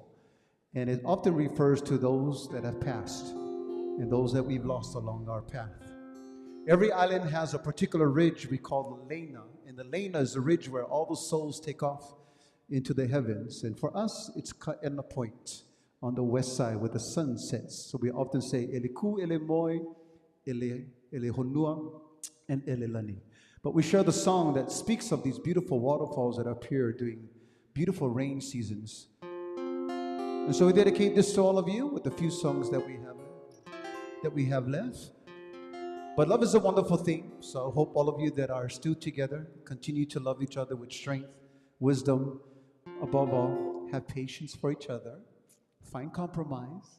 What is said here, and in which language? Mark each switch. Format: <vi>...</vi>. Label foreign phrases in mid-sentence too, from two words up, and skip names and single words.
<en>And it often refers to those that have passed and those that we've lost along our path. Every island has a particular ridge we call the Lena. And the Lena is the ridge where all the souls take off into the heavens. And for us, it's Kaena Point on the west side where the sun sets. So we often say,</en> <haw>Ele ku, ele moi, ele honua, and ele lani.</haw> <en>But we share the song that speaks of these beautiful waterfalls that appear during beautiful rain seasons. And so we dedicate this to all of you with the few songs that we have left. But love is a wonderful thing. So I hope all of you that are still together continue to love each other with strength, wisdom, above all, have patience for each other, find compromise.</en>